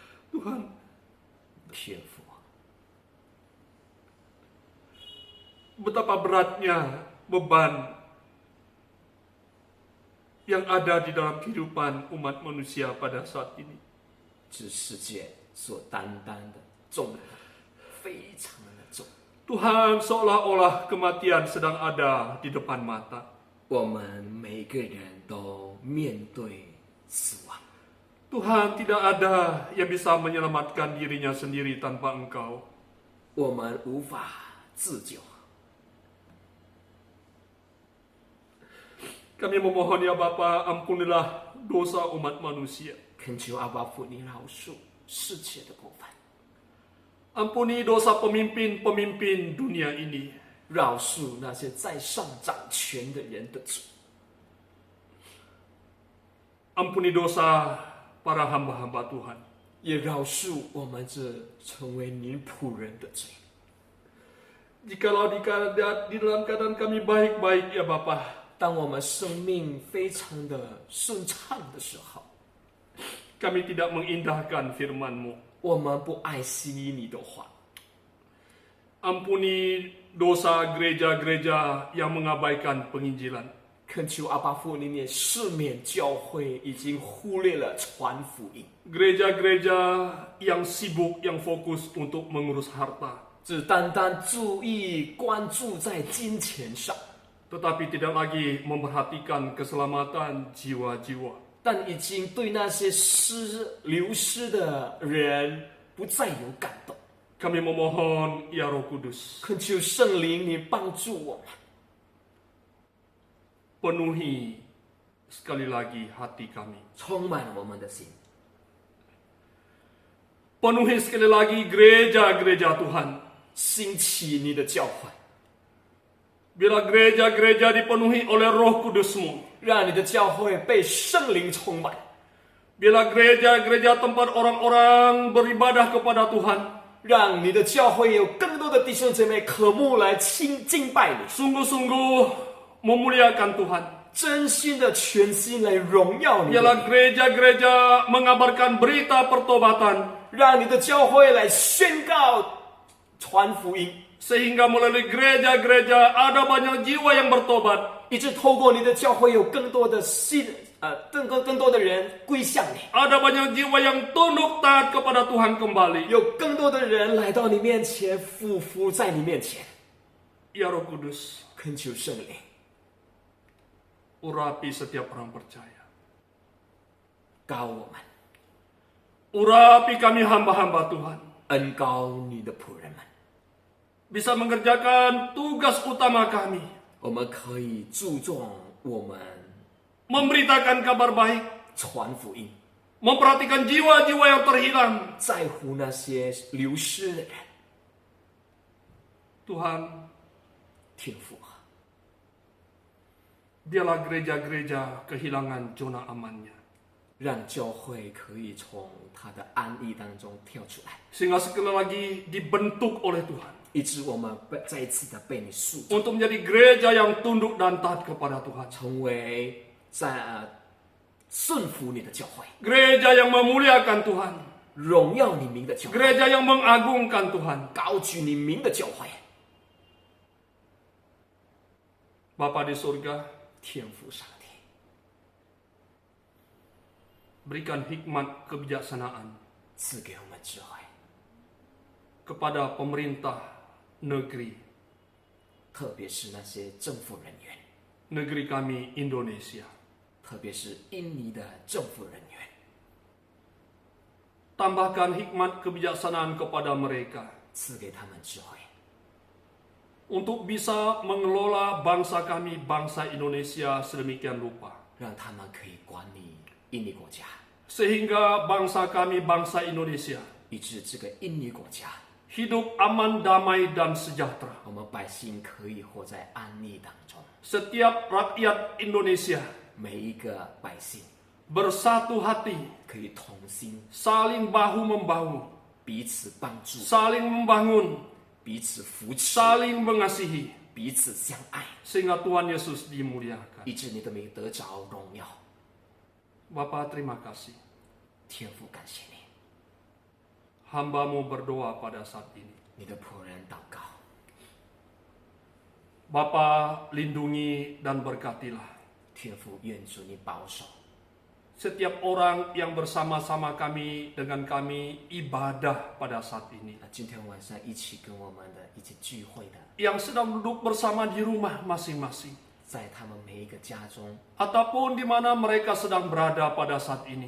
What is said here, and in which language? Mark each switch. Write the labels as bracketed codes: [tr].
[id] Tuhan, [zh] 天父， [id] betapa beratnya beban yang ada di dalam kehidupan umat manusia pada saat ini. [zh] 这世界所担当的重担非常的重。 [id] Tuhan, seolah-olah kematian sedang ada di depan mata. [zh] 我们每个人都面对死亡。 [id] Tuhan, tidak ada yang bisa menyelamatkan dirinya sendiri tanpa Engkau. [zh] 我们无法自救。 [id] Kami memohon ya Bapa, ampunilah dosa umat manusia. [zh] 恳求阿爸父，你饶恕世界的过犯， [id] Ampuni dosa pemimpin-pemimpin dunia ini. [zh] 饶恕那些在上掌权的人的罪， [id] Ampuni dosa para hamba-hamba Tuhan. [zh] 也饶恕我们这成为你仆人的罪。 [id] Jikalau di dalam keadaan kami baik-baik ya Bapa, [zh] 当我们生命非常的顺畅的时候， [id] kami tidak mengindahkan firman-Mu. [zh] 我们不爱惜你的话， [id] Ampuni dosa gereja-gereja yang mengabaikan penginjilan. [zh] 恳求阿爸父，您也赦免教会已经忽略了传福音， [id] Gereja-gereja yang sibuk, yang fokus untuk mengurus harta, [zh] 只单单注意关注在金钱上， [id] tetapi tidak lagi memperhatikan keselamatan jiwa-jiwa. [zh] 但已经对那些流失的人不再有感动。 [id] Kami memohon, ya Roh Kudus, [zh] 恳求圣灵，你帮助我们， [id] penuhi sekali lagi hati kami. [zh] 充满我们的心， [id] Penuhi sekali lagi gereja-gereja Tuhan. [zh] 兴起你的教会， [id] Bila gereja-gereja dipenuhi oleh Roh Kudus-Mu, [zh] 让你的教会被圣灵充满， [id] bila gereja-gereja tempat orang-orang beribadah kepada Tuhan, [zh] 让你的教会有更多的弟兄姐妹渴慕来敬拜你， [id] sungguh-sungguh memuliakan Tuhan. [zh] 真心的全心来荣耀你的 [id] Biarlah [zh] 名， [id] gereja-gereja mengabarkan berita pertobatan, [zh] 让你的教会来宣告传福音， [id] sehingga melalui gereja-gereja ada banyak jiwa yang bertobat, [zh] 以致透过你的教会有更多的更多的人归向你， [id] ada banyak jiwa yang tunduk taat kepada Tuhan kembali. [zh] 有更多的人来到你面前，俯伏在你面前， [id] Ya Roh Kudus, [zh] 恳求圣灵 [id] urapi setiap orang percaya. [zh] 高我们， [id] Urapi kami hamba-hamba Tuhan, [zh] 恩高你的仆人们， [id] bisa mengerjakan tugas utama kami, [zh] 我们可以注重我们 [id] memberitakan kabar baik, [zh] 传福音， [id] memperhatikan jiwa-jiwa yang terhilang. [zh] 在乎那些流失的人。 [id] Tuhan, [zh] 天父啊， [id] biarlah gereja-gereja kehilangan zona amannya, [zh] 让教会可以从他的安逸当中跳出来， [id] sehingga sekali lagi dibentuk oleh Tuhan [zh] 以致我们再一次的被你塑造， [id] untuk menjadi gereja yang tunduk dan taat kepada Tuhan, [zh] 成为顺服你的教会， [id] gereja yang memuliakan Tuhan, [zh] 荣耀你名的教会， [id] gereja yang mengagungkan Tuhan. [zh] 高举你名的教会。 [id] Bapa di surga, [zh] 天父上帝， [id] berikan hikmat kebijaksanaan [zh] 赐给我们智慧， [id] kepada pemerintah negeri [zh] 特别是那些政府人员， [id] negeri kami Indonesia. [zh] 特别是印尼的政府人员， [id] Tambahkan hikmat kebijaksanaan kepada mereka [zh] 赐给他们智慧， [id] untuk bisa mengelola bangsa kami, bangsa Indonesia sedemikian rupa, [zh] 让他们可以管理印尼国家， [id] sehingga bangsa kami, bangsa Indonesia [zh] 以致这个印尼国家， [id] hidup aman, damai, dan sejahtera. [zh] 我们百姓可以活在安逸当中， [id] Setiap rakyat Indonesia [zh] 每一个百姓 [id] bersatu hati, [zh] 可以同心， [id] saling bahu-membahu, [zh] 彼此帮助， [id] saling membangun, [zh] 彼此扶持， [id] saling mengasihi, [zh] 彼此相爱， [id] sehingga Tuhan Yesus dimuliakan. [zh] 以致你的名得着荣耀。 [id] Bapa, terima kasih. [zh] 天父，感谢你， [id] Hamba-Mu berdoa pada saat ini. [zh] 你的仆人祷告， [id] Bapa, lindungi dan berkatilah [zh] 天父，愿主你保守 [id] setiap orang yang bersama-sama kami dengan kami ibadah pada saat ini, [zh] 今天晚上一起跟我们的一起聚会的， [id] yang sedang duduk bersama di rumah masing-masing, [zh] 在他们每一个家中， [id] ataupun di mana mereka sedang berada pada saat ini.